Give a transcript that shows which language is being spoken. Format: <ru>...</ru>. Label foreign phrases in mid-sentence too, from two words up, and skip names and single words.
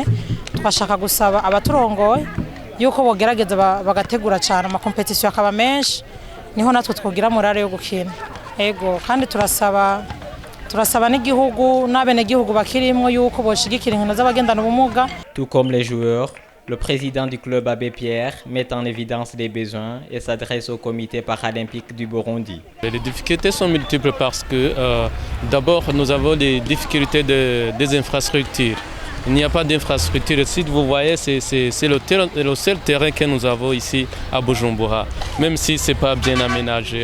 <rn>Twashaka gusaba abaturongoye yuko bogerageza bagategura cyane ama competition akaba menshi, niho natwe twogira morale yo gukina. Ego kandi turasaba n'igihugu n'abenegihugu bakirimwo yuko boshigikira inkino z'abagendana ubumuga.</rn> <fr>Tout comme les joueurs, le président du club Abbé Pierre met en évidence les besoins et s'adresse au comité paralympique du Burundi. Les difficultés sont multiples parce que d'abord nous avons des difficultés des infrastructures. Il n'y a pas d'infrastructure ici, vous voyez, c'est le seul terrain que nous avons ici à Bujumbura, même si ce n'est pas bien aménagé.</fr>